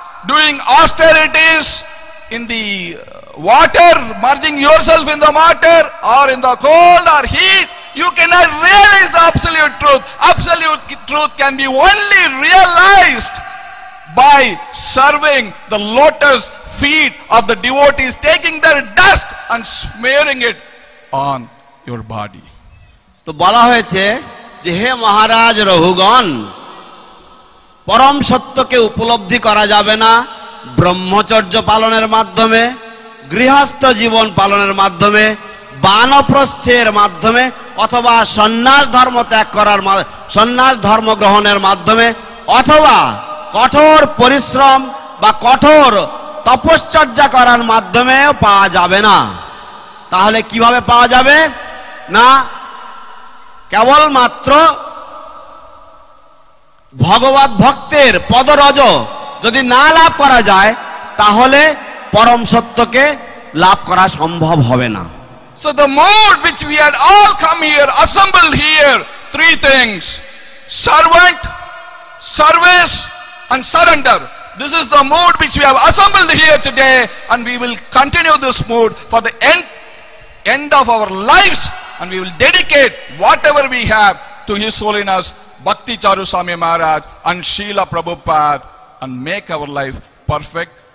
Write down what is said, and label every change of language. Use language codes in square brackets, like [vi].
[en] doing austerities in the water, merging yourself in the water or in the cold or heat, you cannot realize the absolute truth. Absolute truth can be only realized by serving the lotus feet of the devotees, taking their dust and smearing it on your body. [bn] তো বলা হয়েছে যে হে মহারাজ রঘুগণ, পরম সত্যকে উপলব্ধি করা যাবে না ব্রহ্মচর্য পালনের মাধ্যমে, গৃহস্থ জীবন পালনের মাধ্যমে, বানপ্রস্থের মাধ্যমে, অথবা সন্ন্যাস ধর্ম ত্যাগ করার সন্ন্যাস ধর্ম গ্রহণের মাধ্যমে, অথবা কঠোর পরিশ্রম বা কঠোর তপশ্চর্যা করার মাধ্যমেও পাওয়া যাবে না। তাহলে কিভাবে পাওয়া যাবে? না, কেবলমাত্র ভগবত ভক্তের পদরজ যদি না লাভ করা যায় তাহলে পরম সত্যকে লাভ করা সম্ভব হবে না। [en] So the mood which we had all come here, assembled here, three things: servant, service and surrender. This is the mood which we have assembled here today, and we will continue this mood for the end of our lives, and we will dedicate whatever we have to His Holiness Bhakti Charu Swami Maharaj and Srila Prabhupada, and make our life perfect.